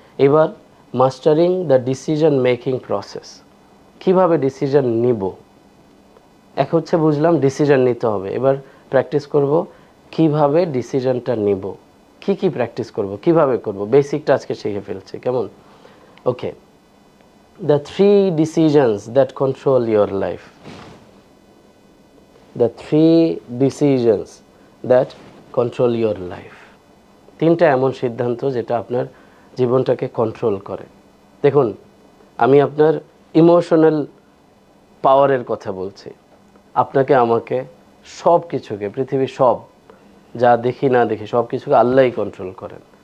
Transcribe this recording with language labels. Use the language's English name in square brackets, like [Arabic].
[Bangla] এবার [English] mastering the decision making process, [Bangla] কীভাবে decision নিব। এক হচ্ছে বুঝলাম ডিসিশন নিতে হবে, এবার প্র্যাকটিস করব কিভাবে ডিসিশনটা নিব, কি প্র্যাকটিস করব, কিভাবে করব, বেসিকটা আজকে শিখে ফেলছি। কেমন? [English] Okay, the 3 decisions that control your life. The 3 decisions that control your life. [Bangla] 3টা এমন সিদ্ধান্ত যেটা আপনার জীবনটাকে কন্ট্রোল করে। দেখুন, আমি আপনার ইমোশনাল পাওয়ারের কথা বলছি। আপনাকে আমাকে সব কিছুকে, পৃথিবীর সব যা দেখি না দেখি সব কিছুকে আল্লাহই কন্ট্রোল করেন।